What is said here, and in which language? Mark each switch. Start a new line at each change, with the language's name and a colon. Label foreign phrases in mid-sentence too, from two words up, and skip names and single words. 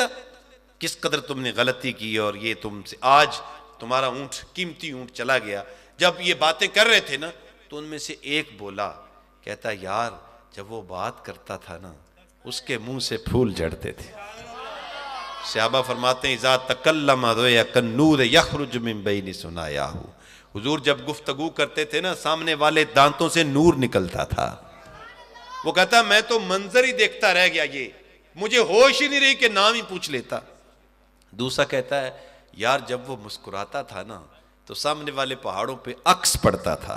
Urdu: کس قدر تم نے غلطی کی اور یہ تم سے آج تمہارا اونٹ قیمتی اونٹ چلا گیا. جب یہ باتیں کر رہے تھے نا تو ان میں سے ایک بولا، کہتا یار جب وہ بات کرتا تھا نا اس کے منہ سے پھول جھڑتے تھے. صحابہ فرماتے ہیں
Arabic: اذا تکلم رؤیا کالنور یخرج من بین ثنایاہ.
Urdu: حضور جب گفتگو کرتے تھے نا سامنے والے دانتوں سے نور نکلتا تھا. وہ کہتا میں تو منظر ہی دیکھتا رہ گیا، یہ مجھے ہوش ہی نہیں رہی کہ نام ہی پوچھ لیتا. دوسرا کہتا ہے یار جب وہ مسکراتا تھا نا تو سامنے والے پہاڑوں پہ عکس پڑتا تھا.